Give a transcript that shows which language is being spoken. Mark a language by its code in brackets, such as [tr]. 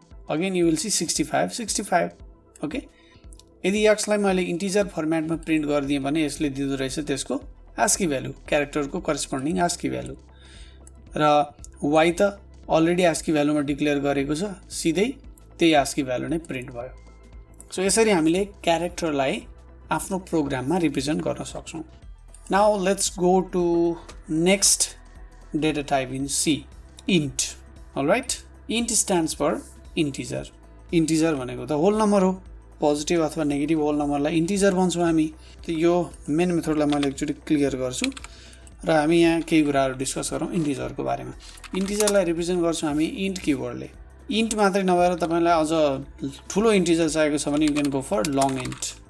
[en] Again you will see 65। [ne] Okay, यदि x लाई मैले इन्टिजर फर्मेटमा प्रिन्ट गरिदिएँ भने यसले दिँदो रहेछ त्यसको ASCII value, क्यारेक्टरको corresponding ASCII value, र y त अलरेडी आस्की भ्यालुमा डिक्लेयर गरेको छ, सिधै त्यही आस्की भ्यालु नै प्रिन्ट भयो। सो यसरी हामीले क्यारेक्टरलाई आफ्नो प्रोग्राममा रिप्रेजेन्ट गर्न सक्छौँ। [en] Now let's go to next data type in C, int. Alright, int stands for integer. [ne] Integer भनेको त होल नम्बर हो, पोजिटिभ अथवा नेगेटिभ होल नम्बरलाई इन्टिजर भन्छौँ हामी। त यो मेन मेथडलाई मैले एकचोटि क्लियर गर्छु र हामी यहाँ केही कुराहरू डिस्कस गरौँ इन्टिजरको बारेमा। इन्टिजरलाई रिप्रेजेन्ट गर्छौँ हामी इन्ट किवर्डले। इन्ट मात्रै नभएर तपाईँलाई अझ ठुलो इन्टिजर चाहिएको छ भने [en] You can go for long int.